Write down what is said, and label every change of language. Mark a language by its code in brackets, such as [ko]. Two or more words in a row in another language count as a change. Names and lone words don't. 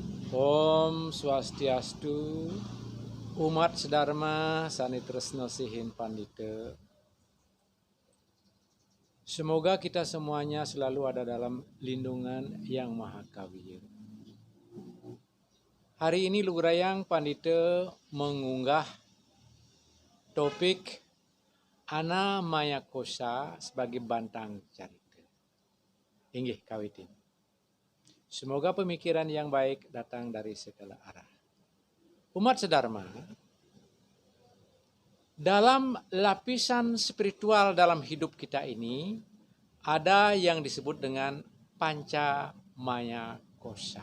[ban] Om Swastiastu, umat sedharma sanitresna sihin pandita. [id] Semoga kita semuanya selalu ada dalam lindungan yang maha kawiyar. Hari ini Lugurayang Pandita mengunggah topik Ana Maya Kosa sebagai bantang carita. [ban] Inggih kawitin. [id] Semoga pemikiran yang baik datang dari segala arah. Umat sedharma, dalam lapisan spiritual dalam hidup kita ini, ada yang disebut dengan Panca Maya Kosa.